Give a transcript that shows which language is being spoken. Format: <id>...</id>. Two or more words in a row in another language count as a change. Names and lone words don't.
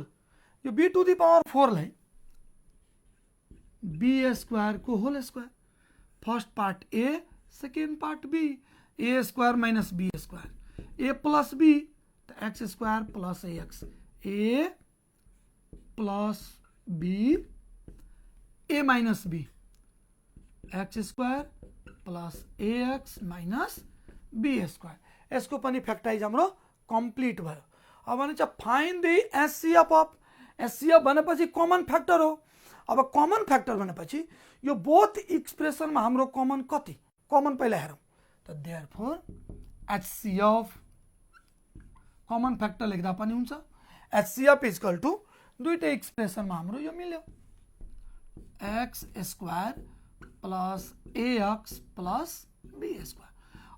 <en>यो b to the power 4 laai b square ko whole square, first part a, second part b, a square minus b square, a plus b x square plus ax, a plus b, a minus b, x square plus ax minus b square.</en> <ne>यसको पनि फ्याक्टराइज हाम्रो कम्प्लिट भयो। अब भन्छ</ne> <en>find the HCF of,</en> <ne>एचसीएफ भनेपछि</ne> <en>common factor</en> <ne>हो। अब</ne> <en>common factor</en> <ne>भनेपछि यो बोथ एक्सप्रेसनमा हाम्रो कमन कति, कमन पहिला हेरौँ त।</ne> <en>therefore HCF common factor</en> <ne>लेख्दा पनि हुन्छ,</ne> <en>HCF equal to</en> <ne>दुईटै एक्सप्रेसनमा हाम्रो यो मिल्यो,</ne> <en>x square plus ax plus b square.</en>